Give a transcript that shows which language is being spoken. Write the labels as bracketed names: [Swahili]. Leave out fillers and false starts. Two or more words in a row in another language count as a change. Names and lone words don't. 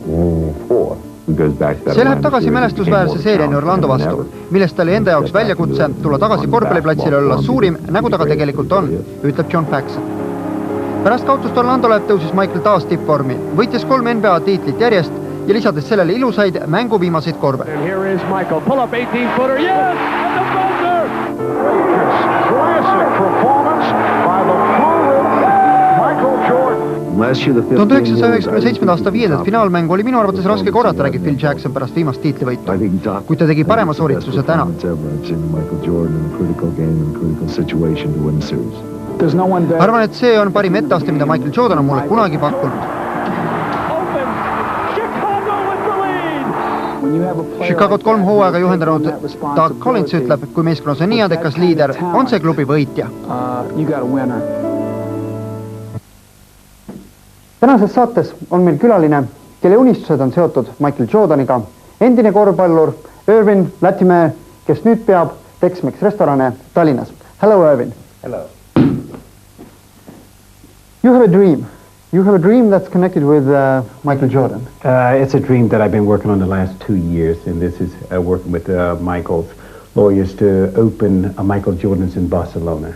[Estonian] See läheb tagasi mälestusväärse seeriani Orlando vastu, millest ta oli enda jaoks väljakutse tulla tagasi korvpalliplatsile olla suurim, nagu ta ka tegelikult on, ütleb John Paxson. Pärast kaotust Orlandole tõusis Michael taas tippvormi, võitis 3 NBA tiitlit järjest ja lisades sellele ilusaid mängu viimaseid korve. [English] And here is Michael, pull up 18-footer, yes! And the buzzer! Classic performance by the Michael Jordan. [Estonian] 1997. aasta 5. finaalmängu oli minu arvates raske korrata, räägib Phil Jackson pärast viimast tiitlivõitu, kuid ta tegi parema soorituse täna. Arvan, et see on parim etteaste, mida Michael Jordan on mulle kunagi pakkunud. Chicagot 3 hooaega juhendanud Doug Collins ütleb, kui meeskonnas on nii andekas liider, on see klubi võitja. Tänases saates on meil külaline, kelle unistused on seotud Michael Jordaniga, endine korvpallur Irvin Latimäe, kes nüüd peab Tex-Mex restorane Tallinnas. [English] Hello, Irvin. Hello. You have a dream. You have a dream that's connected with Michael Jordan. It's a dream that I've been working on the last 2 years, and this is working with Michael's lawyers to open a Michael Jordan's in Barcelona.